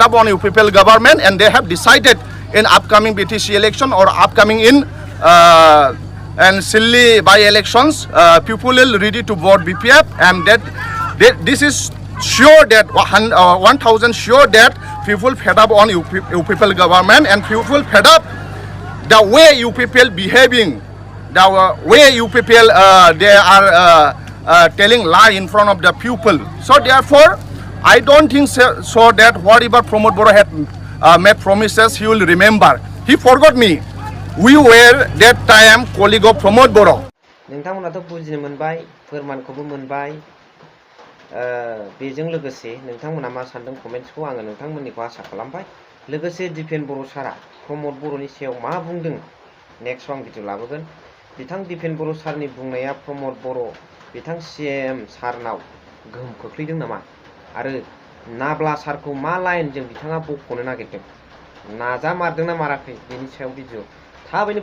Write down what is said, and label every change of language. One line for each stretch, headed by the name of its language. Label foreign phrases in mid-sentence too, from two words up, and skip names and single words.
English: up on UPPL government, and they have decided in upcoming BTC election or upcoming in and silly by elections, people will ready to vote BPF, and that this is sure that 1000 sure that people fed up on UPPL government, and people fed up the way UPPL behaving, the way UPPL they are telling lie in front of the people. So therefore, I don't think so that whatever Pramod Boro had made promises he will remember. He forgot me. We were that time colleague of Pramod Boro.
Bodo: नोंथांमोनाथ' बुजिनो मोनबाय, फोरमानखौबो मोनबाय। बेजों लोगोसे नोंथांमोना मा सानदों कमेन्ट्सखौ आङो नोंथांमोननिखौ आसा खालामबाय। लोगोसे दिपेन बर' सारा प्रमद बर'नि सायाव मा बुंदों नेक्स्ट आं भिडिअ लाबोगोन। बिथां दिपेन बर' सारनि बुंनाया प्रमद बर' बिथां सीएम सारनाव गोहोम खोख्लैदों नामा, आरो नाब्ला सारखौ मा लाइनजों बिथाङा बख'नो नागिरदों, नाजामारदोंना माराखै, बेनि सायाव भिडिअ थाबैनो फैगोन।